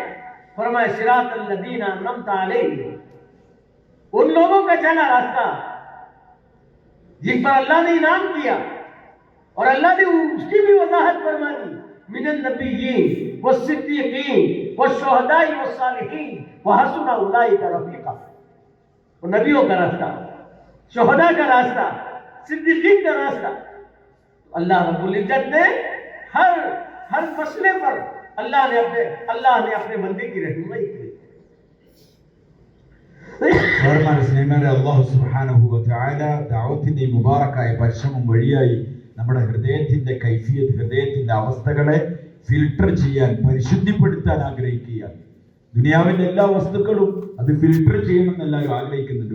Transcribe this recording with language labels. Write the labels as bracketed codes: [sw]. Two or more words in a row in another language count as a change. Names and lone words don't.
[ur] فرمایا [ar] صراط الذین انعمت علیہم، [ur] ان لوگوں کا چلا راستہ جن پر اللہ نے انعام کیا، اور اللہ نے اس کی بھی وضاحت فرما دی، [ar] من النبیین والصدیقین والشہداء والصالحین وحسن اولئک رفیقا، [ur] وہ نبیوں کا راستہ، شہداء کا راستہ، صدیقین کا راستہ۔ [ar] اللہ رب العزت [ur] نے ہر مسئلے پر اللہ نے اپنے بندے کی رہنمائی کی۔ [ml] ബഹുമാന സ്നേഹിതരെ, [ar] الله سبحانه وتعالى [ml] ദഅവത്തിന്റെ മുബാറക്കായ പരിശ്രമം വഴിയായി നമ്മുടെ ഹൃദയത്തിന്റെ കൈഫിയത്ത്, ഹൃദയത്തിന്റെ അവസ്ഥകളെ ഫിൽട്ടർ ചെയ്യാൻ, പരിശുദ്ധിപ്പെടുത്താൻ ആഗ്രഹിക്കുകയാണ്. ദുനിയാവിന്റെ എല്ലാ വസ്തുക്കളും അത് ഫിൽട്ടർ ചെയ്യണമെന്ന് എല്ലാവരും ആഗ്രഹിക്കുന്നുണ്ട്.